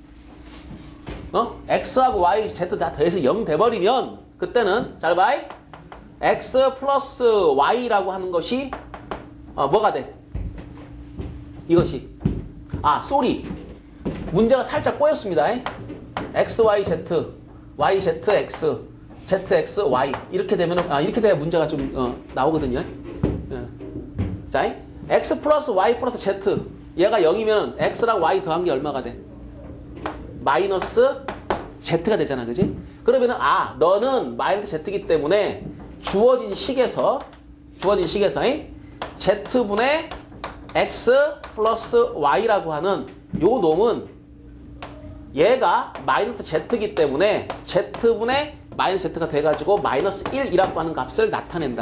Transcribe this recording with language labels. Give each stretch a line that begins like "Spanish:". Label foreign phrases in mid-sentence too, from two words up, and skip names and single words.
Korean: X하고 Y, Z 다 더해서 0 돼버리면 그때는 잘 봐. X 플러스 Y라고 하는 것이 뭐가 돼? 이것이 아, 쏘리. 문제가 살짝 꼬였습니다. x, y, z, y, z, x, z, x, y. 이렇게 되면, 이렇게 돼야 문제가 좀, 나오거든요. 예. 자, x 플러스 y 플러스 z. 얘가 0이면 x랑 y 더한 게 얼마가 돼? 마이너스 z가 되잖아. 그지? 그러면은, 너는 마이너스 z이기 때문에 주어진 식에서, z분의 x 플러스 y라고 하는 요 놈은 얘가 마이너스 z이기 때문에 z분의 마이너스 z가 돼가지고 마이너스 1이라고 하는 값을 나타낸다.